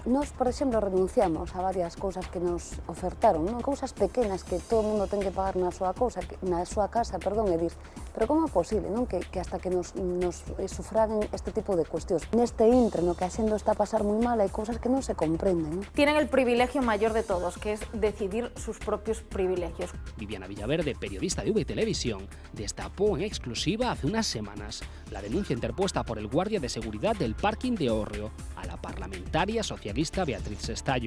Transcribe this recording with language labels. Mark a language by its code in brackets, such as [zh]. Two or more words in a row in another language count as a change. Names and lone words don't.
[gl] Nos, por exemplo, renunciamos a varias cousas que nos ofertaron, non? Cousas pequenas que todo o mundo ten que pagar na súa casa, e dir, pero como é posible, non? Que hasta que nos sufraguen este tipo de cuestións. Neste intre, no que a xente está a pasar moi mal, hai cousas que non se comprenden, non? [es] Tienen el privilegio mayor de todos, que es decidir sus propios privilegios. Viviana Villaverde, periodista de VTelevisión, destapó en exclusiva hace unas semanas la denuncia interpuesta por el guardia de seguridad del parking de Hórreo a la parlamentaria socialista Beatriz Sestallo.